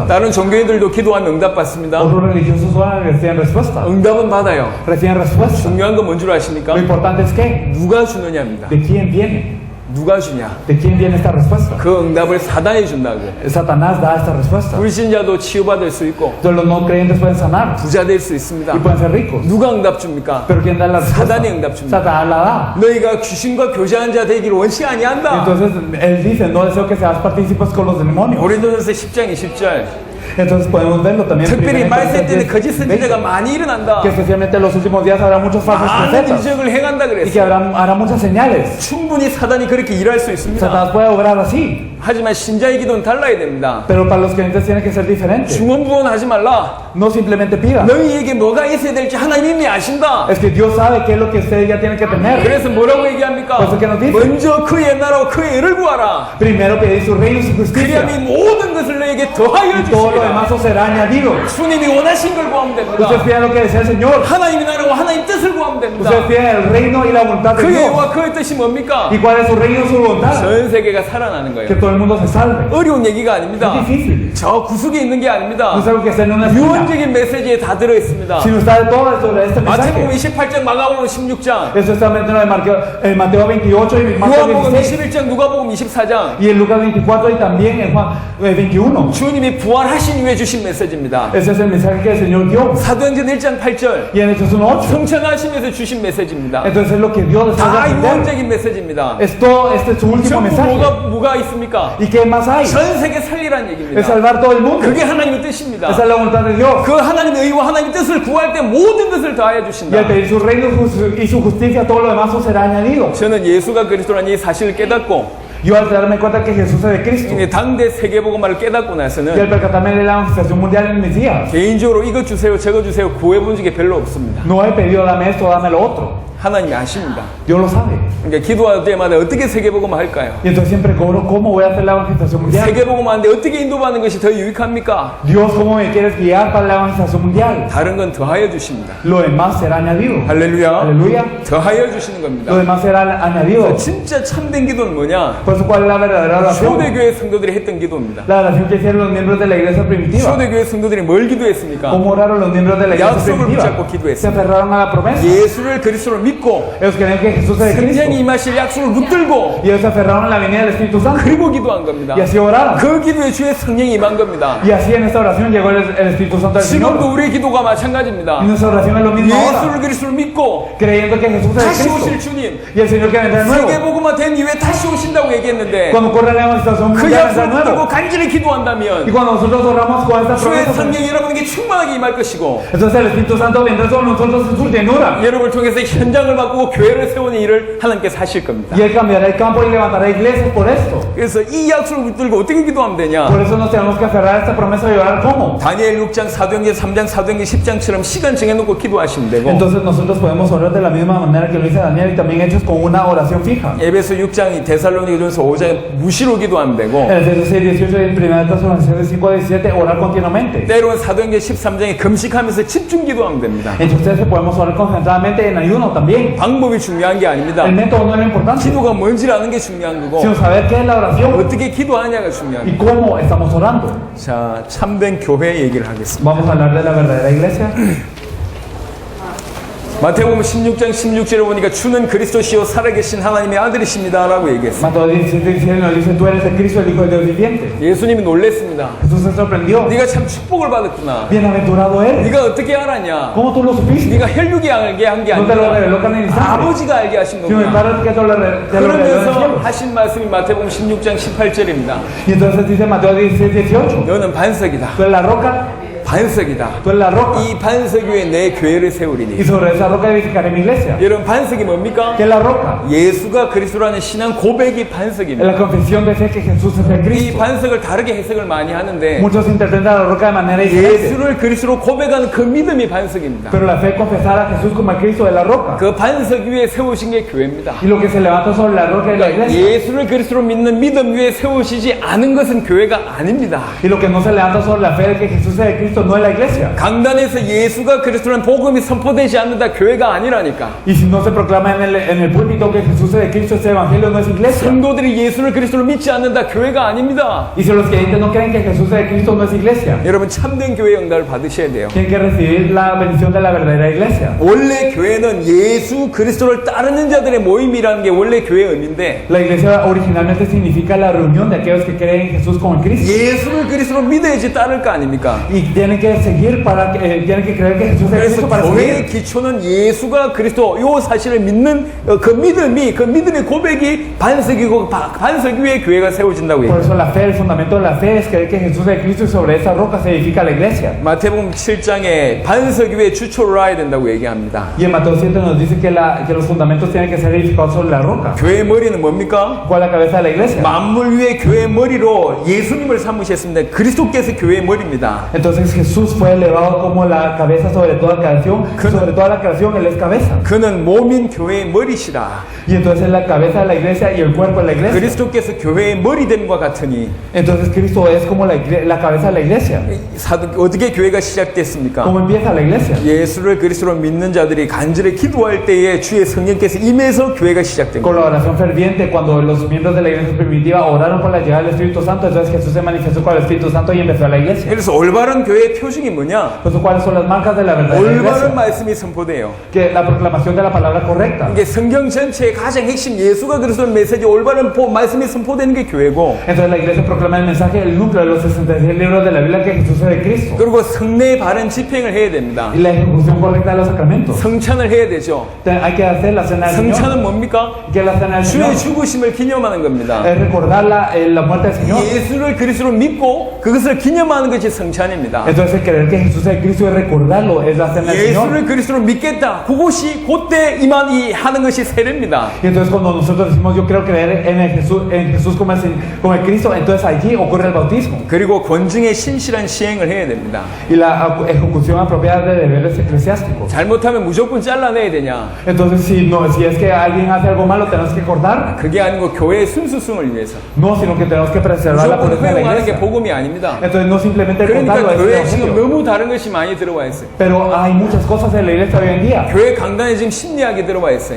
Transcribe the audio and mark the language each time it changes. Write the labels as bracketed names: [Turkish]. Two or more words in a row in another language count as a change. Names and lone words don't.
[Korean] 다른 종교인들도 기도하면 응답 받습니다. [Spanish] Otros religiosos oran y reciben respuesta. [Korean] 응답은 받아요. [Spanish] Reciben respuesta. [Korean] 중요한 건 뭔 줄 아십니까? [Spanish] Lo importante es que, [Korean] 누가 주느냐입니다. [Spanish] ¿de quién viene? [Korean] 누가 주냐? [Spanish] ¿De quién viene esta respuesta? [Korean] 그 응답을 사단이 준다고. [Spanish] Satanás da esta respuesta. [Korean] 불신자도 치유받을 수 있고 [Spanish] Entonces los no creyentes pueden sanar [Korean] 부자 될 수 있습니다. [Spanish] y pueden ser ricos. [Korean] 누가 응답 줍니까? [Spanish] Pero ¿quién da la respuesta? [Korean] 사단이 응답 줍니다. [Spanish] Satanás la da. [Korean] 너희가 귀신과 교제한 자 되기를 원치 아니한다. [Spanish] Entonces él dice, no deseo que seas partícipes con los demonios. [Korean] 고린도전서 10장 20절. [Spanish] Entonces podemos verlo también. [Korean] 특별히 [Spanish] en [Korean] 말세 때는 [Spanish] 1 [Korean] 거짓 선지자가 많이 일어난다. [Spanish] que especialmente en los últimos días habrá muchos falsos [Korean] 많은 [Spanish] profetas [Korean] 이적을 행한다 [Spanish] y que [Korean] 그랬어요. [Spanish] hará muchas señales. [Korean] 충분히 사단이 그렇게 일할 수 있습니다. [Spanish] Satanás puede obrar así, [Korean] 하지만 신자의 기도는 달라야 됩니다. [Spanish] pero para los creyentes tiene que ser diferente. [Korean] 중언부언하지 말라. [Spanish] No simplemente pida. [Korean] 너희에게 뭐가 있어야 될지 하나님 이미 아신다. [Spanish] Es que Dios sabe qué es lo que ustedes ya tienen que tener. [Korean] 그래서 뭐라고 얘기합니까? [Spanish] 그래서 que nos dice? [Korean] 먼저 그의 나라와 그의 의를 구하라. [Spanish] Primero pedid su reino y su justicia. [Korean] 그리하면 이 모든 것을 너에게 더하여 [Spanish] Y todo lo [Korean] 주시리라. [Spanish] demás os será añadido. [Korean] 주님이 원하신 걸 구하면 됩니다. [Spanish] Ustedes pidan lo que desea el Señor. [Korean] 하나님의 나라와 하나님 뜻을 뜻을 구하면 됩니다. [Spanish] Ustedes piden el reino y la voluntad de [Korean] 그의 [Spanish] Dios. [Korean] 의와 그의 뜻이 뭡니까? [Spanish] ¿Y cuál es su reino y su voluntad? [Korean] 전 세계가 살아나는 [Spanish] Que [Korean] 거예요. [Spanish] todo el mundo se salve. [Korean] 어려운 얘기가 아닙니다. [Spanish] Es difícil. [Korean] 저 구석에 있는 게 아닙니다. [Spanish] No es algo que esté en una esquina, [Korean] 유언적인 메시지에 다 들어있습니다. [Spanish] sino está de todo sobre este [Korean] 마태복음 [Spanish] mensaje. [Korean] 28장, 마가복음 16장, [Spanish] Eso está metido en Mateo 28 y Mateo [Korean] 요한복음 [Spanish] 26. [Korean] 21장, 누가복음 24장. [Spanish] Y en Lucas 24 y también en Juan 21. [Korean] 주님이 부활하신 이후에 주신 메시지입니다. [Spanish] Ese es el mensaje que el Señor dio. [Korean] 사도행전 1장 8절. [Spanish] Y en Hechos 1:8. [Korean] 성천하시면서 주신 메시지입니다. [Spanish] Entonces es lo que Dios les [Korean] 다 [Spanish] va a entender. [Korean] 유언적인 메시지입니다. [Spanish] Es todo, este es su último [Korean] 전부 [Spanish] mensaje. [Korean] 뭐가 있습니까? [Spanish] ¿Y qué más hay? [Korean] 전 세계 살리란 [Spanish] Es [Korean] 얘기입니다. [Spanish] salvar todo el mundo. [Korean] 그게 하나님의 뜻입니다. [Spanish] Esa es la voluntad de Dios. [Korean] 그 하나님의 의와 하나님의 뜻을 구할 때 모든 것을 더하여 [Spanish] Y al [Korean] 주신다. [Spanish] pedir su reino y su justicia, todo lo demás os será añadido. [Korean] 저는 예수가 그리스도라는 이 사실을 깨닫고 [Spanish] Yo al darme cuenta que Jesús es de Cristo [Korean] 당대 세계복음화를 깨닫고 [Spanish] y al [Korean] 나서는 [Spanish] percatarme de la manifestación mundial en mis días, [Korean] 개인적으로 이것 주세요 저거 주세요 구해본 적이 별로 없습니다. [Spanish] no he pedido dame esto, dame lo otro. [Korean] 하나님이 아십니다. [Spanish] Dios lo sabe. [Korean] 그러니까 기도할 때마다 어떻게 세계복음화 할까요? [Spanish] Y entonces siempre cobro cómo voy a hacer la evangelización mundial. [Korean] 세계복음화인데 어떻게 인도받는 것이 더 유익합니까? [Spanish] Dios, ¿cómo me quieres guiar para la evangelización mundial? [Korean] 다른 건 더하여 주십니다. [Spanish] Lo demás será añadido. [Korean] 할렐루야. [Spanish] Aleluya. [Korean] 더하여 주시는 겁니다. [Spanish] Lo demás será añadido. [Korean] 진짜 참된 기도는 뭐냐? [Spanish] Por eso, ¿cuál es la verdadera oración? [Korean] 초대교회 성도들이 했던 기도입니다. [Spanish] La oración que hicieron los miembros de la iglesia primitiva. [Korean] 초대교회 성도들이 뭘 기도했습니까? [Spanish] ¿Cómo oraron los miembros de la iglesia [Korean] 약속을 [Spanish] primitiva? [Korean] 붙잡고 [Spanish] Se [Korean] 기도했습니다. [Spanish] aferraron a la promesa. [Korean] 예수를 그리스도로 믿고 [Spanish] Ellos creían que Jesús es de [Korean] 성령이 [Spanish] Cristo. [Korean] 임하실 약속을 붙들고 [Spanish] Y ellos se aferraron a la venida del Espíritu Santo. [Korean] 그리고 기도한 겁니다. [Spanish] Y así oraron. [Korean] 그 기도에 주의 성령이 임한 겁니다. [Spanish] Y así en esta oración llegó el Espíritu Santo del [Korean] 지금도 [Spanish] Señor. [Korean] 우리의 기도가 마찬가지입니다. [Spanish] Y nuestra oración es lo mismo ahora. [Korean] 예수를 그리스도로 믿고 [Spanish] Creyendo que Jesús es de [Korean] 다시 오실 [Spanish] Cristo. [Korean] 주님, [Spanish] Y el Señor que vendrá de nuevo. [Korean] 세계복음화 된 이후에 다시 오신다고 얘기했는데 [Spanish] Cuando ocurre la evangelización [Korean] 그 [Spanish] mundial vendrá [Korean] 약속을 [Spanish] de nuevo. [Korean] 붙들고 간절히 [Spanish] Y [Korean] 기도한다면 [Spanish] cuando nosotros oramos con esta [Korean] 주의 [Spanish] promesa, [Korean] 성령이 여러분에게 충만하게 임할 것이고 [Spanish] entonces el Espíritu Santo vendrá sobre nosotros en su llenura. [Korean] 여러분을 통해서 현장을 바꾸고 교회를 세우는 일을 하나님께 하실 겁니다. [Spanish] Y Él cambiará el campo y levantará iglesias por esto. [Korean] 그래서 이 약속을 붙들고 어떻게 기도하면 되냐? [Spanish] Por eso nos tenemos que aferrar a esta promesa y orar cómo. [Korean] 다니엘 6장, 사도행전 3장, 사도행전 10장처럼 시간 정해놓고 기도하시면 되고 [Spanish] Entonces nosotros podemos orar de la misma manera que lo dice Daniel y también hechos con una oración fija. [Korean] 에베소 6장, 데살로니가전서 5장 무시로 gido하면 되고 [Spanish] En el 6, 18 y en 1 Tesalonicenses 5, 17 orar continuamente. [Korean] 때로는 사도행전 13장에 금식하면서 집중 gido하면 됩니다. [Spanish] Entonces podemos orar concentradamente en ayuno también. [Korean] 방법이 중요한 게 아닙니다. [Spanish] El método no es lo importante, [Korean] 기도가 뭔지를 아는 게 중요한 거고 [Spanish] sino saber qué es la oración [Korean] 어떻게 기도하냐가 중요한 [Spanish] y [Korean] 거고. [Spanish] cómo estamos orando. [Korean] 자, 참된 교회 얘기를 하겠습니다. [Spanish] Vamos a hablar de la verdadera iglesia. [Korean] 마태복음 16장 16절에 보니까 주는 그리스도시요 살아계신 하나님의 아들이십니다 라고 얘기했어요. [Spanish] Mateo 17 nos dice, tú eres el Cristo, el Hijo del Dios viviente. [Korean] 예수님이 놀랬습니다. [Spanish] Jesús se sorprendió. [Korean] 네가 참 축복을 받았구나. [Spanish] Bienaventurado eres. [Korean] 네가 어떻게 알았냐? [Spanish] ¿Cómo tú lo supiste? [Korean] 네가 혈육이 알게 한 게 [Spanish] No te lo reveló [Korean] 아니라 [Spanish] carne ni sangre, [Korean] 아버지가 알게 하신 [Spanish] sino el [Korean] 거구나. [Spanish] Padre que te lo reveló del [Korean] 그러면서 [Spanish] cielo. [Korean] 하신 말씀이 마태복음 16장 18절입니다. [Spanish] Y entonces dice Mateo 16, 18, [Korean] 너는 반석이다. [Spanish] tú eres la roca, [Korean] 반석이다. [Spanish] tú eres la roca. [Korean] 이 반석 위에 내 교회를 [Spanish] Y [Korean] 세우리니. [Spanish] sobre esa roca edificaré mi iglesia. [Korean] 여러분 반석이 뭡니까? [Spanish] ¿Qué es la roca? [Korean] 예수가 그리스도라는 신앙 고백이 [Spanish] Es [Korean] 반석입니다. [Spanish] la confesión de fe que Jesús es el [Korean] 이 [Spanish] Cristo. [Korean] 반석을 다르게 해석을 많이 하는데 [Spanish] Muchos interpretan la roca de manera diferente, [Korean] 예수를 그리스도로 고백하는 그 믿음이 반석입니다. [Spanish] pero la fe confesar a Jesús como el Cristo es la roca. [Korean] 그 반석 위에 세우신 게 교회입니다. [Spanish] Y lo que se levanta sobre la roca es la iglesia. [Korean] 예수를 그리스도로 믿는 믿음 위에 세우시지 않은 것은 교회가 아닙니다. [Spanish] Y lo que no se levanta sobre la fe de que Jesús es el Cristo no es la iglesia. [Korean] 강단에서 예수가 그리스도라는 복음이 선포되지 않는다 교회가 아니라니까. [Spanish] Y si no se proclama en el púlpito que Jesús es el Cristo, ese evangelio no es iglesia. [Korean] 성도들이 예수를 그리스도로 믿지 않는다 교회가 아닙니다. [Spanish] Y si los creyentes no creen que Jesús es el Cristo, no es iglesia. [Korean] 여러분 참된 교회 영달을 받으셔야 돼요. [Spanish] Tienen que recibir la bendición de la verdadera iglesia. [Korean] 원래 교회는 예수 그리스도를 따르는 자들의 모임이라는 게 원래 교회의 의미인데 [Spanish] La iglesia originalmente significa la reunión de aquellos que creen en Jesús como el Cristo. [Korean] 예수를 그리스도로 믿어야지 따를 거 아닙니까? [Spanish] Y tienen que seguir tienen que creer que Jesús es el [Korean] 그래서 [Spanish] Cristo para [Korean] 교회의 [Spanish] seguir. [Korean] 기초는 예수가 그리스도 요 사실을 믿는 그 믿음의 고백이 반석이고 반석 위에 교회가 세워진다고 [Spanish] Por [Korean] 해요. [Spanish] eso la fe, el fundamento de la fe es creer que Jesús es el Cristo y sobre esa roca se edifica la iglesia. [Korean] 마태복음 7장에 반석 위에 주초를 놔야 된다고 얘기합니다. [Spanish] Y en Mateo 7 nos dice que los fundamentos tienen que ser edificados sobre la roca. [Korean] 교회의 머리는 뭡니까? [Spanish] ¿Cuál es la cabeza de la iglesia? [Korean] 만물 위에 교회의 머리로 예수님을 삼으셨습니다. 그리스도께서 교회의 머리입니다. [Spanish] Entonces Jesús fue elevado como la cabeza sobre toda creación, sobre toda la creación Él es cabeza. [Korean] 그는 몸인 교회의 머리시라. [Spanish] Y entonces es la cabeza de la iglesia y el cuerpo de la iglesia. [Korean] 그리스도께서 교회의 머리됨과 같으니 [Spanish] Entonces Cristo es como la cabeza de la iglesia. [Korean] 어떻게 교회가 시작됐습니까? [Spanish] ¿Cómo empieza la iglesia? [Korean] 예수를 그리스도로 믿는 자들이 간절히 기도할 때에 주의 성령께서 임해서 교회가 시작된 [Spanish] Con [Korean] 거예요. [Spanish] la oración ferviente, cuando los miembros de la iglesia primitiva oraron por la llegada del Espíritu Santo, entonces Jesús se manifestó con el Espíritu Santo y empezó a la iglesia. [Korean] 그래서 올바른 교회의 표징이 뭐냐? [Spanish] Entonces, ¿cuáles son las marcas de la verdadera [Korean] 올바른 [Spanish] iglesia? [Korean] 말씀이 선포돼요. [Spanish] Que la proclamación de la palabra correcta. [Korean] 이게 성경 전체의 가장 핵심 예수가 그리스도의 메시지 올바른 말씀이 선포되는 게 교회고, [Spanish] Entonces la iglesia proclama el mensaje, el núcleo de los 66 libros de la Biblia que Jesús es de Cristo. [Korean] 그리고 성례의 바른 집행을 해야 됩니다. [Spanish] Y la ejecución correcta de los sacramentos. [Korean] 성찬을 해야 되죠. [Spanish] Hay que hacer la cena del Señor. [Korean] 성찬은 뭡니까? [Spanish] Que es la cena del Señor? [Korean] 주의 죽으심을 기념하는 겁니다. [Spanish] Es recordar la muerte del Señor. [Korean] 예수를 그리스도로 믿고 그것을 기념하는 것이 성찬입니다. [Spanish] Entonces el creer que Jesús es Cristo y recordarlo es la cena del Señor. [Korean] 예수를 그리스도로 믿겠다. 그것이 그때 이만 하는 것이 세례입니다. [Spanish] Y entonces cuando nosotros decimos yo quiero creer en Jesús como el Cristo, entonces allí ocurre el bautismo. [Korean] 그리고 권증의 신실한 시행을 해야 됩니다. [Spanish] Y la ejecución apropiada de deberes eclesiásticos. [Korean] 잘못하면 무조건 잘라내야 되냐? [Spanish] Entonces si es que alguien hace algo malo tenemos que cortar. [Korean] 그게 아니고 교회의 순수성을 위해서. [Spanish] No, sino que tenemos que preservar la [Korean] 무조건 [Spanish] pureza de la [Korean] 허용하는 게 [Spanish] iglesia. [Korean] 복음이 아닙니다. [Spanish] Entonces no simplemente cortarlo, [Korean] 그러니까 [Spanish] es [Korean] 교회에 [Spanish] el [Korean] 지금 [Spanish] evangelio. [Korean] 너무 다른 것이 많이 들어와 있어요. [Spanish] Pero hay muchas cosas en la iglesia hoy en día. [Korean] 교회 강단에 지금 심리학이 들어와 있어요.